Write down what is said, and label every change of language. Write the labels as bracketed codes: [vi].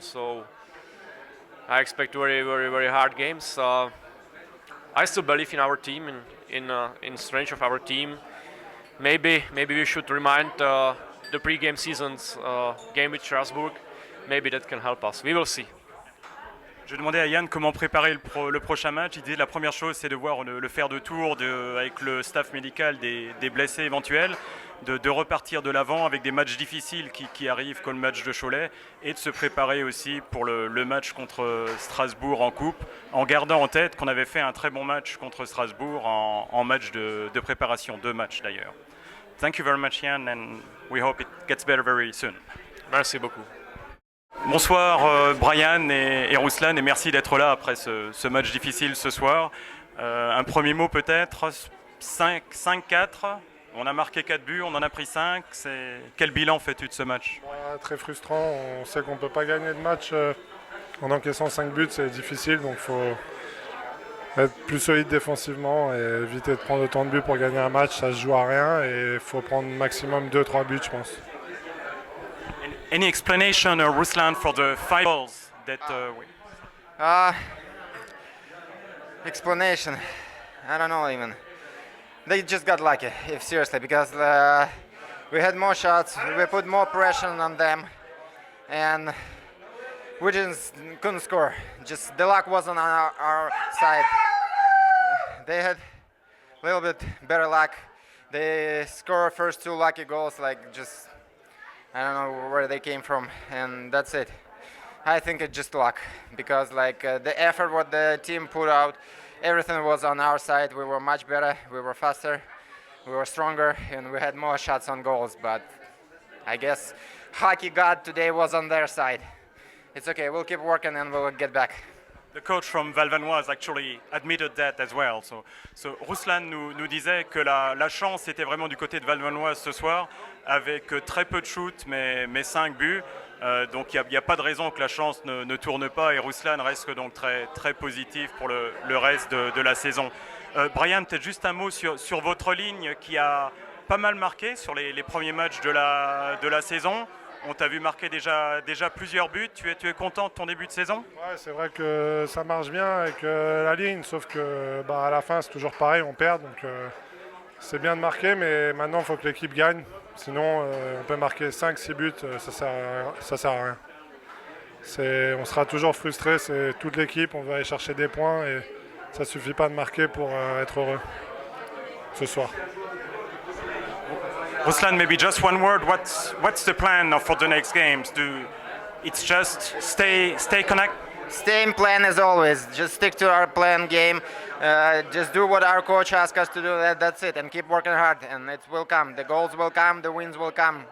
[en] So I expect very hard games. I still believe in our team, in strength of our team. Maybe we should remind the pre-game season's game with Strasbourg. Maybe that can help us. We will see. [fr] Je demandais à Yann comment préparer le prochain match. Il disait la première chose, c'est de voir le faire de tour avec le staff médical des blessés éventuels, de repartir de l'avant avec des matchs difficiles qui arrivent comme le match de Cholet et de se préparer aussi pour le match contre Strasbourg en coupe, en gardant en tête qu'on avait fait un très bon match contre Strasbourg en match de préparation, 2 matchs d'ailleurs. [en] Thank you very much, Yann, and we hope it gets better very soon. [fr] Merci beaucoup. Bonsoir Brian et Ruslan, et merci d'être là après ce match difficile ce soir. Un premier mot peut-être, 5-4, on a marqué 4 buts, on en a pris 5. Quel bilan fais-tu de ce match? Très frustrant, on sait qu'on ne peut pas gagner de match en encaissant 5 buts, c'est difficile, donc il faut être plus solide défensivement et éviter de prendre autant de buts pour gagner un match, ça se joue à rien et il faut prendre maximum 2-3 buts je pense. [en] Any explanation, Ruslan, for the 5 goals that Explanation, I don't know even. They just got lucky, if seriously, because we had more shots, we put more pressure on them, and we couldn't score. Just the luck wasn't on our side. They had a little bit better luck. They scored first 2 lucky goals, like just I don't know where they came from, and that's it. I think it's just luck because the effort what the team put out, everything was on our side. We were much better, we were faster, we were stronger, and we had more shots on goals. But I guess hockey god today was on their side. It's okay, we'll keep working and we'll get back. The coach from Val-Vanoise actually admitted that as well. [fr] So Ruslan nous disait que la chance était vraiment du côté de Val-Vanoise ce soir, avec très peu de shoots, mais 5 buts. Donc il n'y a pas de raison que la chance ne tourne pas, et Ruslan reste donc très positif pour le reste de la saison. Brian, peut-être juste un mot sur votre ligne qui a pas mal marqué sur les premiers matchs de la saison. On t'a vu marquer déjà plusieurs buts. Tu es content de ton début de saison? Ouais, c'est vrai que ça marche bien avec la ligne, sauf que à la fin c'est toujours pareil, on perd. Donc c'est bien de marquer, mais maintenant il faut que l'équipe gagne. Sinon on peut marquer 5-6 buts, ça sert à rien. On sera toujours frustré, c'est toute l'équipe, on va aller chercher des points et ça suffit pas de marquer pour être heureux ce soir. [en] Ruslan, maybe just one word. What's the plan for the next games? It's just stay connected. Same plan as always. Just stick to our plan game. Just do what our coach asks us to do. That's it. And keep working hard. And it will come. The goals will come. The wins will come.